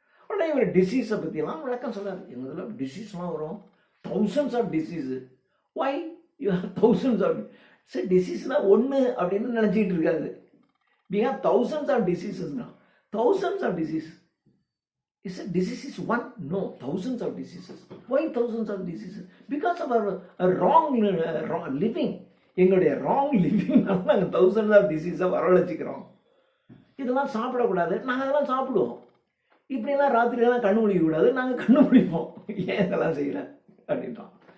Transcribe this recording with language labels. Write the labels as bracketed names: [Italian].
[Tamil] உடனே இவர் டிசீஸை பற்றிலாம் விளக்கம் சொல்லார். எங்கள் டிசீஸ்லாம் வரும், [English] Thousands of disease. Why you have thousands of [Tamil] சரி டிசீஸ்னால் ஒன்று அப்படின்னு நினச்சிக்கிட்டு இருக்காது. [English] We have thousands of டிசீஸஸ்னா thousands of diseases. Is a disease is one? No, thousands of diseases. Why thousands of diseases? Because of our wrong living. [Tamil] எங்களுடைய wrong லிவிங்னால நாங்கள் [English] thousands of டிசீஸை [Tamil] வரவழைச்சிக்கிறோம். இதெல்லாம் சாப்பிடக்கூடாது, நாங்கள் அதெல்லாம் சாப்பிடுவோம். இப்படிலாம் ராத்திரியெல்லாம் கண்ணு முடிக்க கூடாது, நாங்கள் கண்ணு முடிப்போம். ஏன் இதெல்லாம் செய்கிறேன் அப்படின்ட்டோம்.